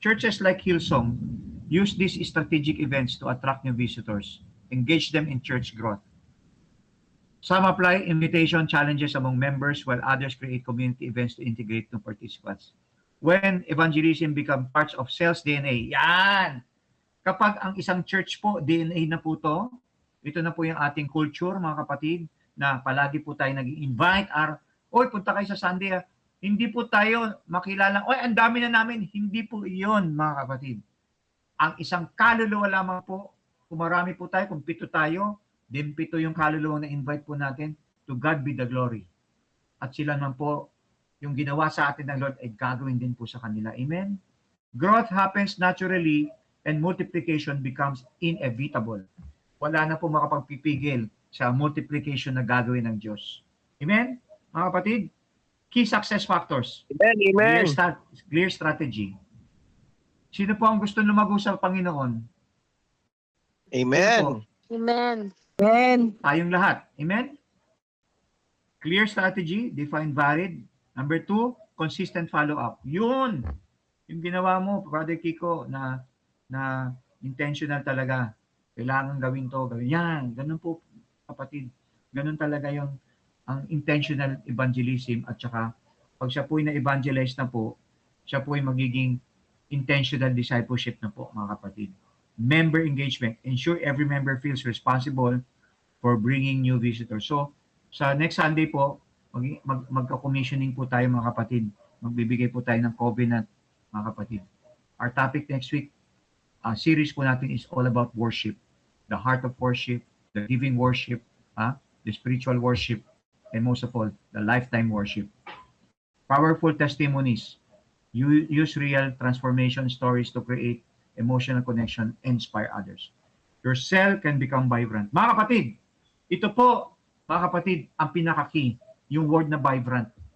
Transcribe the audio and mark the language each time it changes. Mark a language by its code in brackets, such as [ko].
[en] Churches like Hillsong use these strategic events to attract new visitors, engage them in church growth. Some apply invitation challenges among members while others create community events to integrate new participants. When evangelism become parts of sales DNA, [tl] yan! Kapag ang isang church po, DNA na po to, ito na po yung ating culture, mga kapatid, na palagi po tayo nag-invite, oy, punta kayo sa Sunday, hindi po tayo makilala, oy, ang dami na namin, hindi po iyon, mga kapatid. Ang isang kaluluwa lamang po, kung marami po tayo, kung pito tayo, din pito yung kaluluwa na invite po natin, [en] to God be the glory. [tl] At sila naman po, yung ginawa sa atin ng Lord ay gagawin din po sa kanila. Amen? [en] Growth happens naturally and multiplication becomes inevitable. [tl] Wala na po makapagpipigil sa multiplication na gagawin ng Diyos. Amen? Mga kapatid, [en] key success factors. Amen, amen. Clear strategy. [tl] Sino po ang gusto lumago sa Panginoon? Amen. Sino po? Amen. Amen. Tayong lahat. Amen? [en] Clear strategy, define valid. Number 2, consistent follow-up. [tl] Yun! Yung ginawa mo, Brother Kiko, na intentional talaga. Kailangan gawin to, gawin. Yan, ganun po, kapatid. Ganun talaga yung ang intentional evangelism at saka pag siya po na evangelize na po, siya po ay magiging intentional discipleship na po, mga kapatid. [en] Member engagement. Ensure every member feels responsible for bringing new visitors. [tl] So, sa next Sunday po, magka-commissioning po tayo, mga kapatid. Magbibigay po tayo ng covenant, mga kapatid. [en] Our topic next week, series [tl] po natin [en] is all about worship. The heart of worship, the giving worship, the spiritual worship, and most of all, the lifetime worship. Powerful testimonies. You use real transformation stories to create emotional connection and inspire others. Your cell can become vibrant. [tl] Mga kapatid, ito po, mga kapatid, ang pinaka-key, yung word na vibrant.